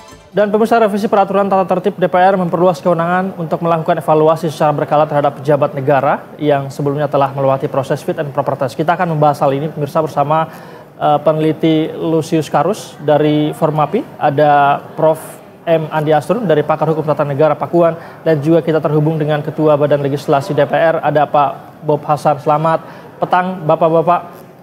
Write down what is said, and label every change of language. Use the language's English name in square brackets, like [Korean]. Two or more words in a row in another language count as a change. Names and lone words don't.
[Indonesian] Dan pemirsa, revisi peraturan tata tertib DPR memperluas kewenangan untuk melakukan evaluasi secara berkala terhadap pejabat negara yang sebelumnya telah melewati proses [English] fit and proper test. [Indonesian] Kita akan membahas hal ini pemirsa bersama peneliti Lusius Karus dari Formapi, ada Prof. M. Andi Asrun dari Pakar Hukum Tata Negara Pakuan, dan juga kita terhubung dengan Ketua Badan Legislasi DPR, ada Pak Bob Hasan. Selamat petang Bapak-Bapak.